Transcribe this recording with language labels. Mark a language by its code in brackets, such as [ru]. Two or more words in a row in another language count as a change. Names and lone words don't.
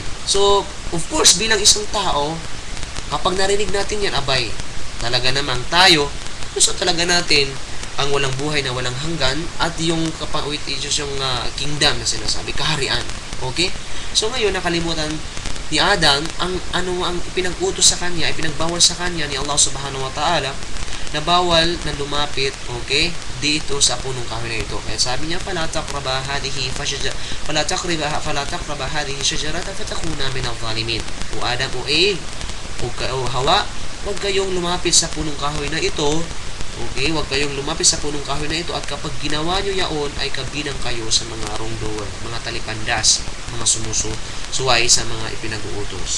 [en] So, of course, [tl] bilang isang tao, kapag narinig natin yan, abay, talaga namang tayo, gusto talaga natin ang walang buhay na walang hanggan at yung yung kingdom na sinasabi, kaharian. Okay? So ngayon, nakalimutan ni Adam ang ipinag-utos sa kanya, ipinagbawal sa kanya ni Allah [ar] سبحانه وتعالى [tl] na bawal na lumapit, okay, dito sa punong kahoy na ito. Kaya sabi niya, [ar] فلا تقربا هذه الشجرة فتكونا من الظالمين. [tl] O Adam, o Eve, o Hawa, huwag kayong lumapit sa punong kahoy na ito. Okay, huwag kayong lumapit sa punong kahoy na ito, at kapag ginawa nyo yaon, ay kabilang kayo sa mga wrongdoer, mga talipandas, mga sumusuway sa mga ipinag-uutos.